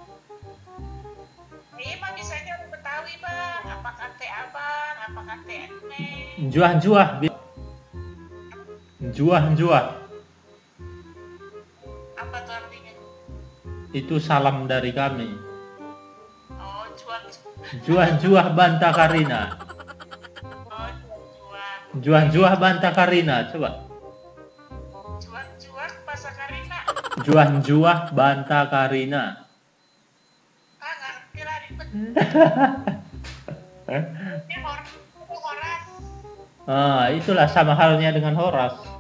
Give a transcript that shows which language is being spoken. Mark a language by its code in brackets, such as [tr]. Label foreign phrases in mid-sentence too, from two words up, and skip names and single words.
[id] Emang bisanya orang Betawi, Bang. Apa kate abang, apa kate neng. [btx] Juah. Juah. [id] Apa tuh artinya? Itu salam dari kami. Oh, juang. [btx] Juah banta Karina. [id] Oh, juang. [btx] Juah banta Karina. [id] Coba. Juang bahasa Karina. [btx] Juah banta Karina. [id] Ah, ngerti lah ribet. Ini horas. Itulah sama halnya dengan Horas.